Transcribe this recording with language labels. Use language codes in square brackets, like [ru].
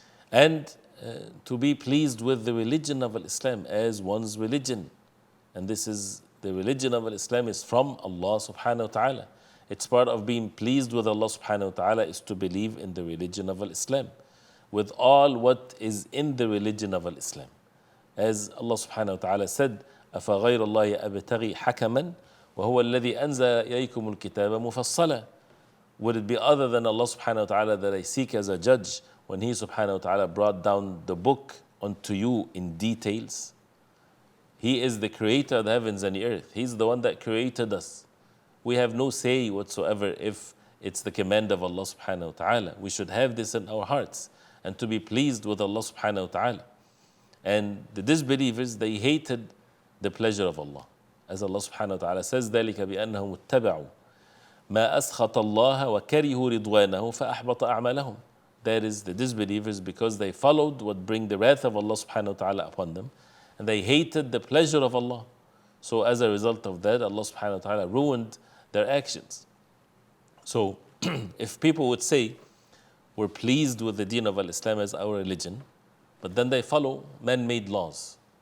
[en] And to be pleased with the religion of Islam as one's religion. And this is, the religion of Islam is from Allah subhanahu wa ta'ala. It's part of being pleased with Allah subhanahu wa ta'ala is to believe in the religion of Islam, with all what is in the religion of Islam. As Allah subhanahu wa ta'ala said, [ar] أَفَغَيْرَ اللَّهِ أَبْتَغِي حَكَمًا وَهُوَ الَّذِي أَنزَلَ إِلَيْكُمُ الْكِتَابَ مُفَصَّلًا. [en] Would it be other than Allah subhanahu wa ta'ala that I seek as a judge when He subhanahu wa ta'ala brought down the book unto you in details? He is the creator of the heavens and the earth. He's the one that created us. We have no say whatsoever if it's the command of Allah subhanahu wa ta'ala. We should have this in our hearts and to be pleased with Allah subhanahu wa ta'ala. And the disbelievers, they hated the pleasure of Allah. As Allah subhanahu wa ta'ala says, [ar] ذَلِكَ بِأَنَّهُمُ اتَّبَعُوا مَا أَسْخَطَ اللَّهَ وَكَرِهُوا رِضْوَانَهُ فَأَحْبَطَ أَعْمَالَهُم. [en] That is the disbelievers, because they followed what bring the wrath of Allah subhanahu wa ta'ala upon them, and they hated the pleasure of Allah. So as a result of that, Allah subhanahu wa ta'ala ruined their actions. So if people would say, we're pleased with the deen of Islam as our religion, but then they follow man-made laws.